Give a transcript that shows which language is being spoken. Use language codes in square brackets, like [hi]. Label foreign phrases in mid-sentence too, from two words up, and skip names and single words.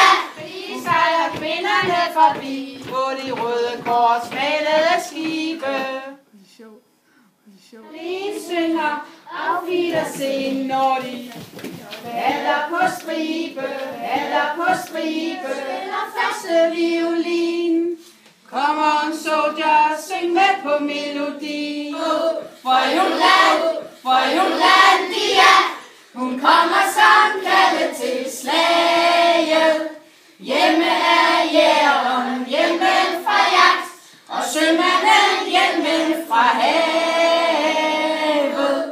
[da] Vi sejler kvinderne forbi på de røde kors malede skibe. Vi synger [de] auf Wiedersehen, [da] når de falder på stribe, spiller første violin. [en] Come on soldier, [da] syng med på melodi. For Jollandia, hun kommer som kaldet til slaget. Hjemme er jægeren, hjemme fra jagt, og sømanden hjemme fra havet.